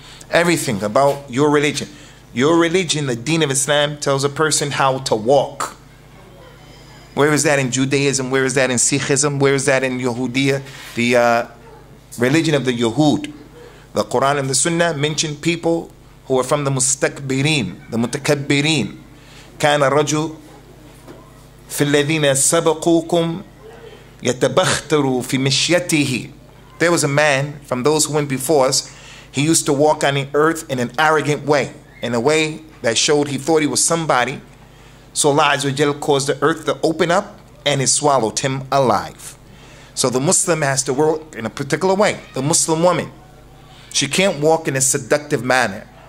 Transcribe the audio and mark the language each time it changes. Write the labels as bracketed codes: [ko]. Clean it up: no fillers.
[en] Everything about your religion. Your religion, the Deen of Islam, tells a person how to walk. Where is that in Judaism? Where is that in Sikhism? Where is that in Yahudiya? The religion of the Yahud. The Quran and the Sunnah mention people who are from the mustakbirin, the mutakabbirin. [ar] كان الرجل في الذين سبقوكم يتبختر في مشيته. [en] There was a man from those who went before us. He used to walk on the earth in an arrogant way, in a way that showed he thought he was somebody. So Allah Azza wa Jal caused the earth to open up and it swallowed him alive. So the Muslim has to work in a particular way. The Muslim woman, she can't walk in a seductive manner.